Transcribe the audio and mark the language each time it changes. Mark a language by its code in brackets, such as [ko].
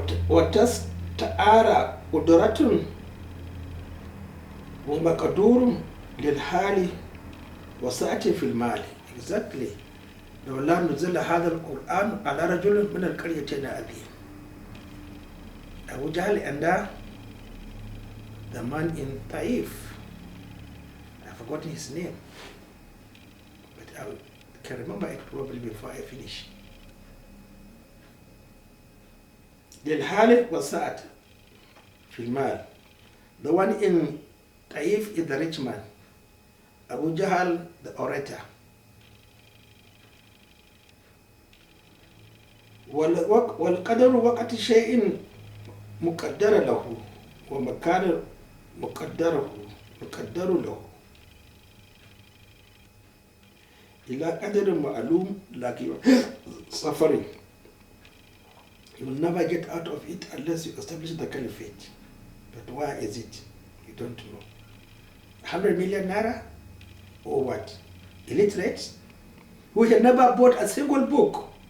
[ar] وتستعار قدرة ومقدور للحال وسعة في المال. [en] Exactly. [ar] لولا نزل هذا القرآن على رجل من القريتين عظيم. [en] Abu Jahl and the man in Taif, I've forgotten his name, but I can remember it probably before I finish. [ar] للحال وسعة في المال. [en] The one in Taif is the rich man. Abu Jahl, the orator. [ar] والقدر وقت شيء مقدر له ومكان مقدر له إلى قدر معلوم لكن [en] suffering. You will never get out of it unless you establish the caliphate. But where is it? You don't know. 100 million naira? Or what? Illiterates? Who have never bought a single book?